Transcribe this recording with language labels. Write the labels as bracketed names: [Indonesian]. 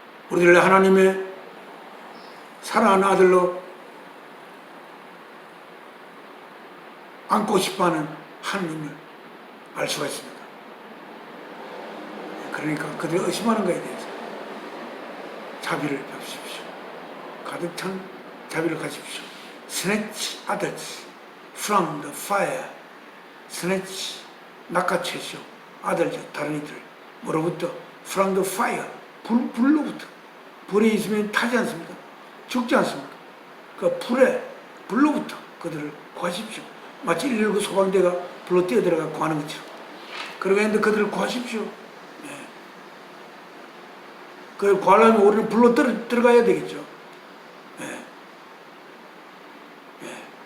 [Korean] 우리를 하나님의 사랑하는 아들로 안고 싶어하는 하나님을 알 수가 있습니다. 그러니까 그들이 의심하는 것에 대해서 자비를 베푸십시오. 가득 찬 자비를 가지십시오. [English] Snatch others from the fire. snatch, [Korean] 낚아채시오. 아들들, 다른 이들 뭐로부터? [English] from the fire, [Korean] 불로부터. 불이 있으면 타지 않습니까? 죽지 않습니까? 그 불로부터 그들을 구하십시오. 마치 119 소방대가 불로 뛰어들어가 구하는 것처럼. 그러고 있는데 그들을 구하십시오. 네. 그걸 구하려면 우리는 불로 들어가야 되겠죠. 네. 네.